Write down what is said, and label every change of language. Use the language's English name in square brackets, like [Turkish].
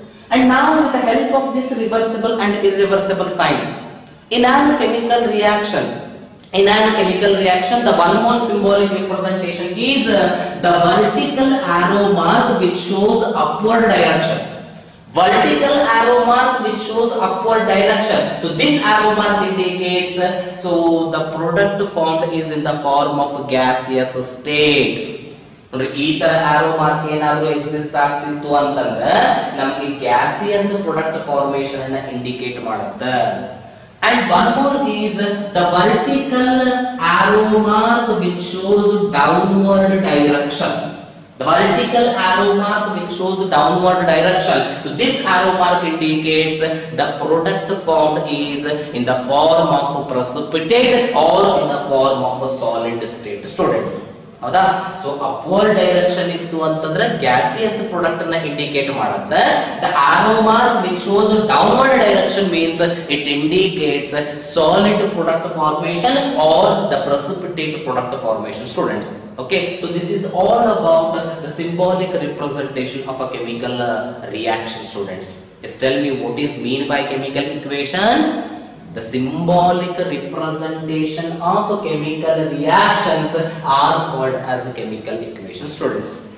[English] And now with the help of this reversible and irreversible sign, in a chemical reaction, the one more symbolic representation is the vertical arrow mark which shows upward direction. Vertical arrow mark which shows upward direction. So this arrow mark indicates so the product formed is in the form of gaseous state. [Kannada] ಈ ತರ arrow mark ಏನಾದ್ರೂ exist ಆಗ್ತಿತ್ತು ಅಂತಂದ್ರೆ ನಮಗೆ gaseous product formation ಅನ್ನ indicate ಮಾಡುತ್ತೆ. [English] And one more is the vertical arrow mark which shows downward direction. The vertical arrow mark which shows downward direction. So this arrow mark indicates the product formed is in the form of precipitate or in the form of a solid state, students. [Kannada] ಹೌದಾ? So upward direction ಇತ್ತು ಅಂತಂದ್ರೆ gaseous product ಅನ್ನ indicate ಮಾಡುತ್ತೆ. [English] The arrow mark which shows downward direction means it indicates solid product formation or the precipitate product formation, students. Okay, so this is all about the symbolic representation of a chemical reaction, students. Just tell me what is mean by chemical equation. The symbolic representation of chemical reactions are called as chemical equation, students.